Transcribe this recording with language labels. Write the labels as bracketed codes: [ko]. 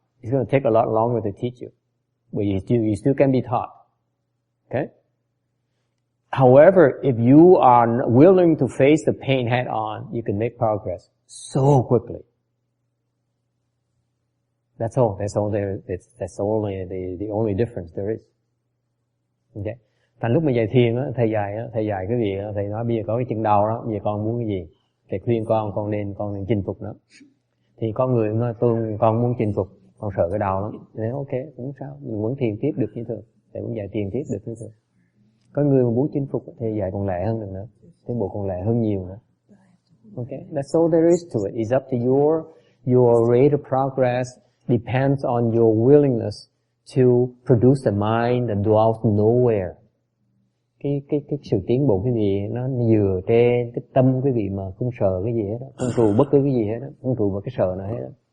[en] It's going to take a lot longer to teach you. But you still can be taught. Okay? However, if you are willing to face the pain head on, you can make progress so quickly. That's all. That's only the only difference there is. Okay. [vi] Thành lúc mà dạy thiền á, thầy dạy cái gì thầy nói bây giờ có cái chân đau đó, bây giờ con muốn cái gì? Thầy khuyên con nên chinh phục nó. Thì có người nói con muốn chinh phục, con sợ cái đau lắm. Thì ok, cũng sao, mình vẫn thiền tiếp được như thường, thầy vẫn dạy thiền tiếp được như thường. Có người mà muốn chinh phục thì dạy còn lẹ hơn được nữa, tiến bộ còn lẹ hơn nhiều nữa. [en] Okay, that's all there is to it. It's up to your rate of progress depends on your willingness to produce a mind that dwells nowhere. [vi] Cái sự tiến bộ quý vị nó dựa trên cái tâm quý vị mà không sợ cái gì hết đó, không trụ bất cứ cái gì hết đó, không trụ vào cái sợ nào hết đó.